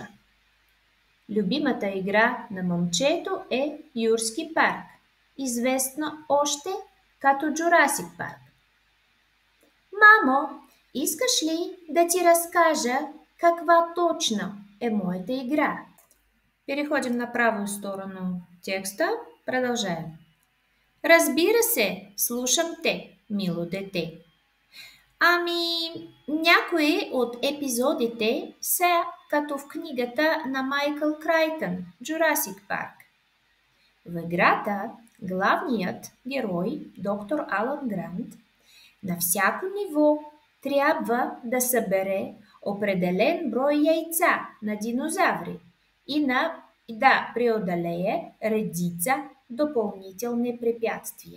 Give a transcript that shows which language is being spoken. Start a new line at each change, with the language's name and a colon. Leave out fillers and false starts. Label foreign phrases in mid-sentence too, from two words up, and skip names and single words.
Bulgarian: Любимата игра на момчето е Юрски парк, известна още като Jurassic Парк. Мамо, искаш ли да ти разкажа каква точно е моята игра?
Russian: Переходим на правую сторону текста. Продължаем.
Bulgarian: Разбира се, слушам те, мило дете. Ами, някои от епизодите са като в книгата на Майкъл Крайтън «Jurassic Парк». В играта главният герой, доктор Алън Грант, на всяко ниво трябва да събере определен брой яйца на динозаври и да преодолее редица допълнителни препятствия.